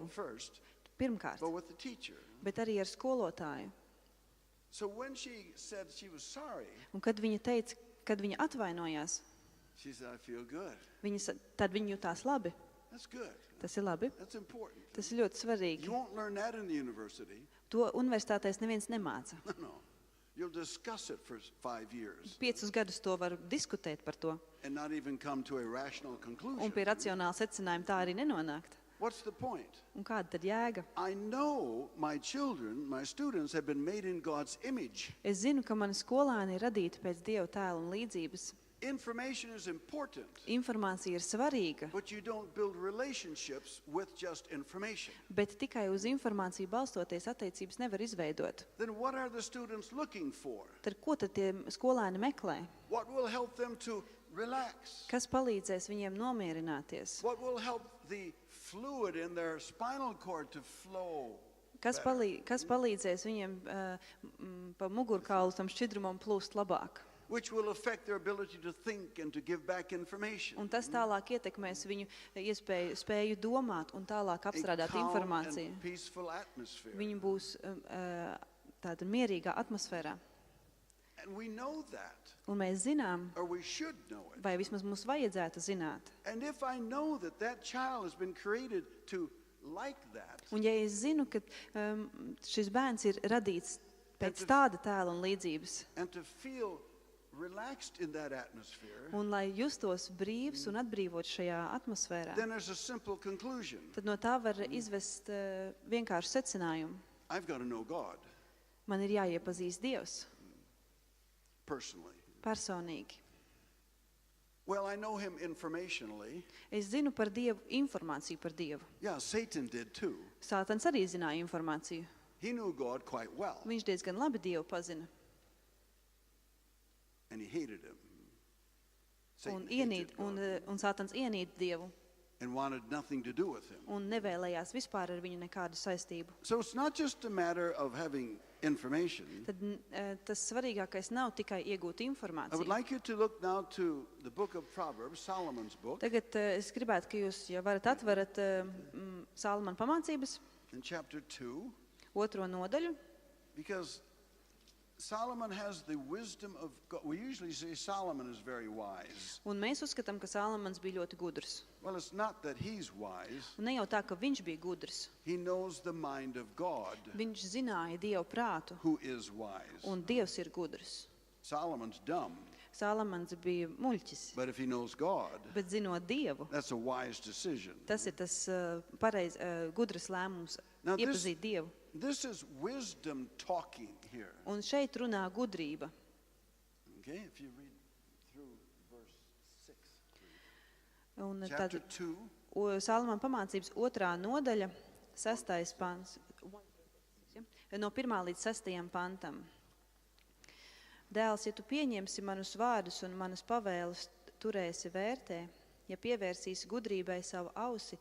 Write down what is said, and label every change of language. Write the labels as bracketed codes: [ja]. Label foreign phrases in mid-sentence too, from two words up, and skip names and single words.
[en] first, [lv] pirmkārt, [en] but with the teacher. [lv] bet arī ar skolotāju. [en] So when she said she was sorry, [lv] Un kad viņa teica, kad viņa atvainojās, [en] she said, I feel good. [lv] tad viņa jutās labi. [en] That's good. [lv] Tas ir labi. [en] That's important. [lv] Tas ir ļoti svarīgi. [en] You won't learn that in the university. [lv] To universitātēs neviens nemāca. [en] No. You'll discuss it for 5 years [lv] 5 gadus to var diskutēt par to. [en] and not even come to a rational [lv] Un [en] conclusion. [lv] pie racionāla secinājuma tā arī nenonākt. [en] What's the point? [lv] Un kāda tad jēga? [en] I know my children, my students have been made in God's image. [lv] Es zinu, ka mani skolēni ir radīti pēc Dieva tēla un līdzības. [en] Information is important, [lv] Informācija ir svarīga, [en] but you don't build relationships with just information. [lv] bet tikai uz informāciju balstoties attiecības nevar izveidot. [en] Then what are the students looking for? [lv] Tad ko tad tie skolēni meklē? [en] What will help them to relax? [lv] Kas palīdzēs viņiem nomierināties? [en] What will help the fluid in their spinal cord to flow? [lv] Kas palīdzēs viņiem pa mugurkaulu tam šķidrumam plūst labāk? [en] Which will affect their ability to think and to give back information. [lv] Un tas tālāk ietekmēs viņu spēju domāt un tālāk [en] A [lv] apstrādāt [en] calm [lv] informāciju. [en] and peaceful atmosphere. [lv] Viņi būs tāda mierīgā atmosfērā. [en] And we know that, [lv] Un mēs zinām, [en] or we should know it. [lv] vai vismaz mums vajadzētu zināt. [en] And if I know that that child has been created to like that, [lv] Un ja es zinu, ka šis bērns ir radīts pēc tāda tēla un līdzības, [en] and to feel relaxed in that atmosphere, [lv] un lai justos brīvs un atbrīvot šajā atmosfērā, [en] then there's a simple conclusion. [lv] tad no tā var izvest vienkārši secinājumu. [en] I've got to know God [lv] Man ir jāiepazīst Dievs [en] personally. [lv] personīgi. [en] Well, I know him informationally. [lv] Es zinu par Dievu, informāciju par Dievu. [en] Yeah, Satan did too. [lv] Sātans arī zināja informāciju. [en] He knew God quite well, [lv] Viņš diezgan labi Dievu pazina [en] and he hated him. [lv] un, [en] Satan hated God [lv] un Sātans ienīd Dievu [en] and wanted nothing to do with him. [lv] un nevēlējās vispār ar viņu nekādu saistību. [en] So it's not just a matter of having information. [lv] Tad tas svarīgākais nav tikai iegūt [en] I would [lv] informāciju. [en] like you to look now to the book of Proverbs, Solomon's book, [lv] Tagad es gribētu, ka jūs jau varat atverat Salomona pamācības, [en] in chapter 2, [lv] 2. nodaļu, [en] because Solomon has the wisdom of God. We usually say Solomon is very wise. [lv] un mēs uzskatām, ka Salomons bija ļoti gudrs. [en] Well, it's not that he's wise. [lv] Un ne jau tā, ka viņš bija gudrs. [en] He knows the mind of God, [lv] Viņš zināja Dievu prātu, [en] who is wise. [lv] un Dievs ir gudrs. [en] Solomon's dumb, [lv] Salomons bija muļķis, [en] but if he knows God, [lv] bet zinot Dievu, [en] that's a wise decision. [lv] tas ir tas gudrs lēmums [en] Now, [lv] iepazīt Dievu. [en] This is wisdom talking here. [lv] Un šeit runā gudrība. [en] Okay, if you read through verse 6. [lv] Un [en] Chapter [lv] tad [en] 2, [lv] Salomona pamācības 2. nodaļa, 6. pants, no 1. līdz 6. pantam. Dēls, ja tu pieņemsi manus vārdus un manas pavēles turēsi vērtē, ja pievērsīsi gudrībai savu ausi,